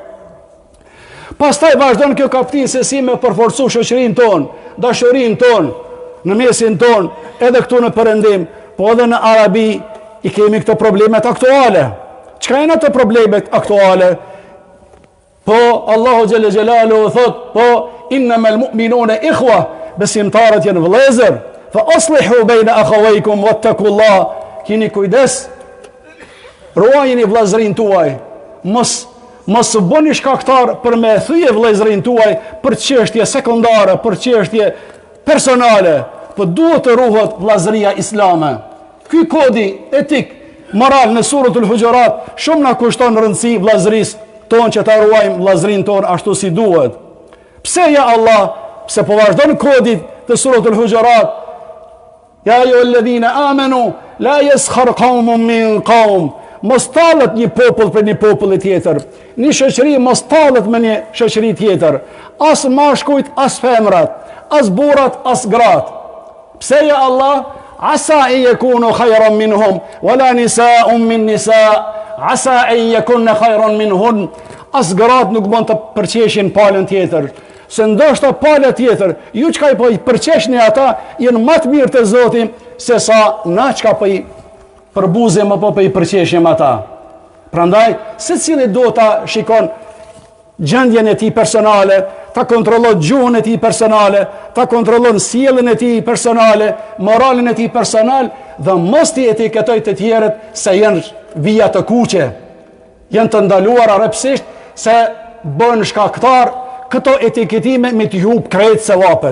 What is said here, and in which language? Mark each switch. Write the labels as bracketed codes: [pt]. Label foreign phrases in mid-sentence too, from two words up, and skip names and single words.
[sq] Pastaj vazhdon kjo kapitull se si me përforcu shoqërinë tonë, dashurinë tonë, në mesin tonë, edhe këtu në Perëndim, po edhe në Arabi i kemi këto problemet aktuale. Çka janë ato problemet aktuale? Po Allahu [ar] جل جلاله [sq] thot, po [ar] إنما المؤمنون إخوة, [sq] besimtarët janë vëllezër, [ar] فأصلحوا بين أخويكم واتقوا الله. [sq] Keni kujdes, ruajini vëllezërinë tuaj, mos bëni shkaktar për me thyje vëllezërinë tuaj për çështje sekondare, për çështje personale, po duhet të ruhet vëllezëria islame. Ky kodi etik moral në suratul Hujurat shumë na kushton rëndësi vllazërisë tonë që ta ruajmë vllazërinë tonë ashtu si duhet. Pse [ar] يا الله, [sq] pse po vazhdon kodi të suratul Hujurat? [ar] يا أيها الذين آمنوا لا يسخر قوم من قوم. [sq] Mos tallet një popull për një popull tjetër. Një shoqëri mos tallet me një shoqëri tjetër. As mashkujt, as femrat, as burrat, as grat. Pse [ar] يا الله? عسى أن يكونوا خيرا منهم ولا نساء من نساء'. عسى أن يكن خيرا منهن. [sq] As grat nuk mund të përqeshin palën tjetër. Se ndoshta pala tjetër, ju çka i po i përqeshni ata, janë më të mirë te Zoti se sa na çka po i përbuzim apo po i përqeshim ata. Prandaj, secili do ta shikon gjendjen e tij personale, ta kontrollon gjuhën e tij personale, ta kontrollon sjelljen e tij personale, moralin e tij personal dhe mos ti etiketoj të tjerët se janë vija të kuqe, janë të ndaluara rrepsisht se bën shkaktar këto etiketime me t'i hub krejt se vapet.